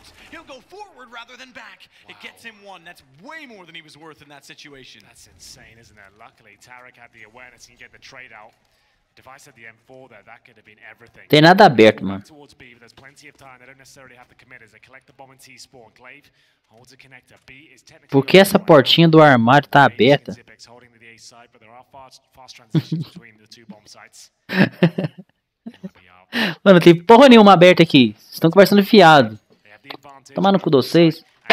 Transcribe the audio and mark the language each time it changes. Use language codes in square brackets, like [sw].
[en] He'll go forward rather than back. It gets him one. That's way more than he was worth in that situation. That's insane, isn't it? Luckily, Tarek had the awareness and get the trade out. Device at the M4 there, that could have been everything. [pt] Tem nada aberto, mano. [en] Towards B, but there's plenty of time. They don't necessarily have to commit as they collect the bomb and T-spawn. Glaive holds a connector. B is technically. [pt] Por que essa portinha do armário tá aberta? [en] Holding the A side, but there are fast transitions between the two bomb sites. [pt] Mano, tem porra nenhuma aberta aqui. Vocês estão conversando fiado. Tomar no cu de vocês.